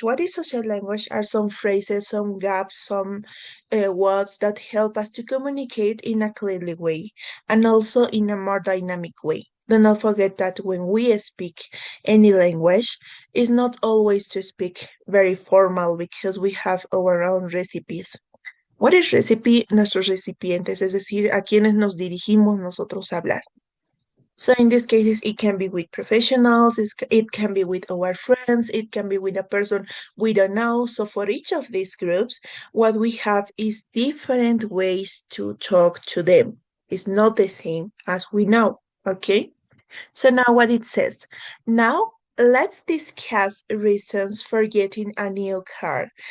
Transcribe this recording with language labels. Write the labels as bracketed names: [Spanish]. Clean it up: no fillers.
[English] What is social language? Are some phrases, some gaps, some words that help us to communicate in a clearly way and also in a more dynamic way. Do not forget that when we speak any language, it's not always to speak very formal because we have our own recipes. What is recipe? [Spanish] Nuestros recipientes, es decir, a quienes nos dirigimos nosotros a hablar. [English] So in these cases, it can be with professionals, it can be with our friends, it can be with a person we don't know. So for each of these groups, what we have is different ways to talk to them. It's not the same as we know, okay? So now what it says, now let's discuss reasons for getting a new car.